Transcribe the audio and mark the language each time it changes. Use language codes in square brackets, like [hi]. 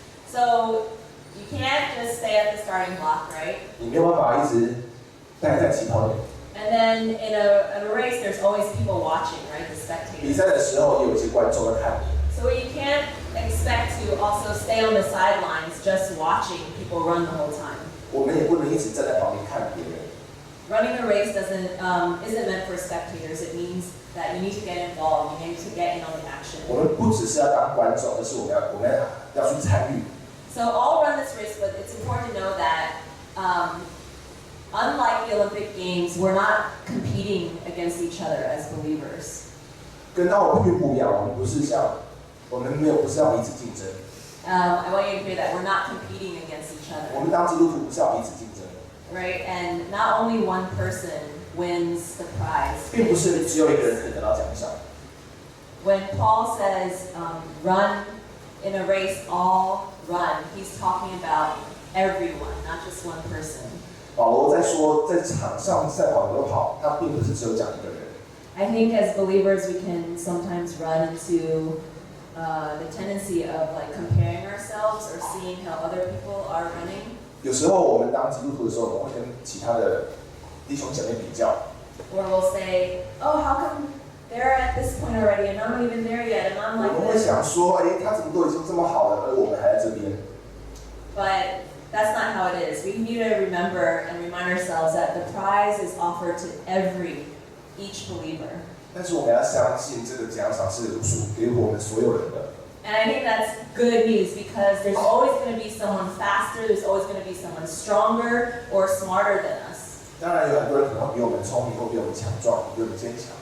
[en] So you can't just stay at the starting block, right? [zh] 你没有办法一直待在起跑点。 [en] And then in a race, there's always people watching, right? The [zh] 比 [en] spectators. [zh] 赛的时候，也有一些观众在看你。 [en] So you can't expect to also stay on the sidelines just watching people run the whole time. [zh] 我们也不能一直站在旁边看别人。 [en] Running a race isn't meant for spectators. It means that you need to get involved. You need to get in on the action. [zh] 我们不只是要当观众，而是我们要去参与。 [en] So all run this race, but it's important to know that unlike the Olympic Games, we're not competing against each other as believers. [zh] 跟奥运不一样，我们不是要彼此竞争。 [en] I want you to hear that we're not competing against each [zh] 我 [en] other, [zh] 们当基督徒不是要彼此竞争， [en] right? And not only one person wins the prize. [zh] 并不是只有一个人可以得到奖赏。 [en] When Paul says run in a race, all run, he's talking about everyone, not just one person. [zh] 保罗在说，在场上赛跑都跑，他并不是只有讲一个人。 [en] I think as believers we can sometimes run into the tendency of like comparing ourselves or seeing how other people are running. [zh] 有时候我们当基督徒的时候，我们会跟其他的弟兄姐妹比较， [en] Or we'll say, oh, how come they're at this point already and I'm not even there yet and [zh] 我 [en] I'm [zh] 们 [en] like [zh] 会 [en] this. [zh] 想说，他怎么都已经这么好了，而我们还在这边。 [en] But that's not how it is. We need to remember and remind ourselves that the prize is offered to each believer. [zh] 但是我们要相信这个奖赏是属给我们所有人的。 [en] And I think that's good news because there's always going to be someone faster, there's always going to be someone stronger or smarter than us. [zh] 当然有很多人可能会比我们聪明，或比我们强壮，比我们坚强。